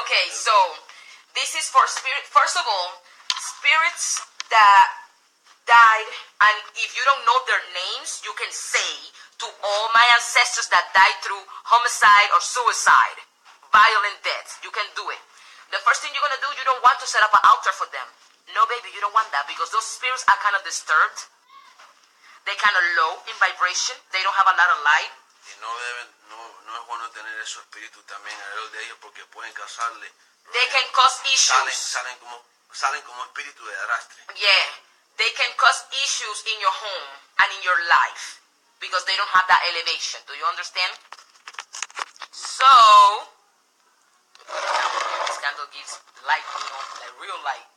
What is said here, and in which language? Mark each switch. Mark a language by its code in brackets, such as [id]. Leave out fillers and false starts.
[en] okay, so this is for spirit. First of all, spirits that died, and if you don't know their names, you can say to all my ancestors that died through homicide or suicide, violent death. You can do it. The first thing you're going to do, you don't want to set up an altar for them. No, baby, you don't want that because those spirits are kind of disturbed. They're kind of low in vibration. They don't have a lot of light. [es] Y no es bueno tener esos espíritus también alrededor de ellos porque pueden causarle. [en] They can cause issues. [es] Salen como espíritus de arrastre. [en] Yeah, they can cause issues in your home and in your life because they don't have that elevation. Do you understand? So, this candle gives light, like real light.